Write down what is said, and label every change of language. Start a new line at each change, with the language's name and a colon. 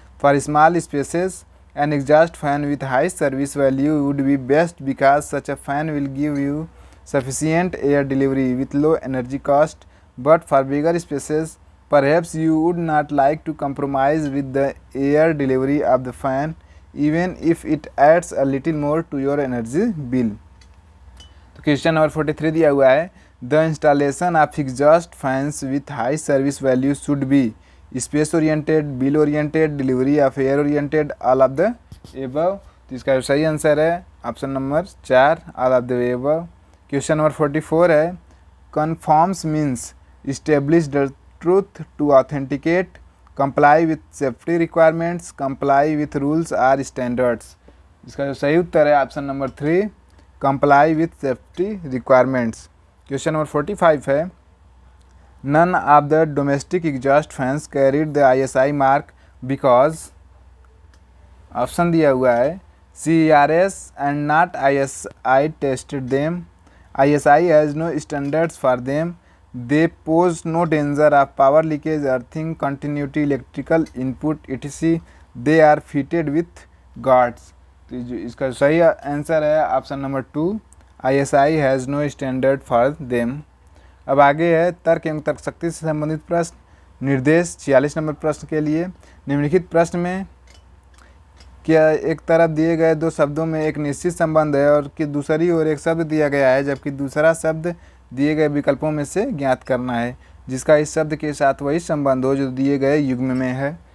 English: For small spaces, an exhaust fan with high service value would be best because such a fan will give you sufficient air delivery with low energy cost. But for bigger spaces, perhaps you would not like to compromise with the air delivery of the fan, even if it adds a little more to your energy bill।
Hindi: तो question number 43 दिया हुआ है,
English: The installation of exhaust fans with high service value should be space oriented, bill oriented, delivery of air oriented, all of the above.
Hindi: तो इसका सही answer है option number 4
English: All of the above.
Hindi: Question number 44 है,
English: Confirms means establish the truth to authenticate, comply with safety requirements, comply with rules or standards।
Hindi: इसका जो सही उत्तर है option number 3
English: comply with safety requirements।
Hindi: Question number 45 है,
English: none of the domestic exhaust fans carried the ISI mark because
Hindi: option दिया हुआ है
English: CERS and not ISI tested them, ISI has no standards for them, they pose no danger of power leakage, earthing continuity, electrical input etc, they are fitted with guards।
Hindi: तो जो इसका सही answer है option number 2
English: ISI has no standard for them.
Hindi: अब आगे है तर्क एवं तर्क शक्ति से संबंधित प्रश्न निर्देश 46 नंबर प्रश्न के लिए। निम्नलिखित प्रश्न में क्या एक तरफ दिए गए 2 शब्दों में एक निश्चित संबंध है और कि दूसरी ओर एक शब्द दिया गया है जबकि दूसरा शब्द दिए गए विकल्पों में से ज्ञात करना है जिसका इस शब्द के साथ वही संबंध हो जो दिए गए युग्म में है।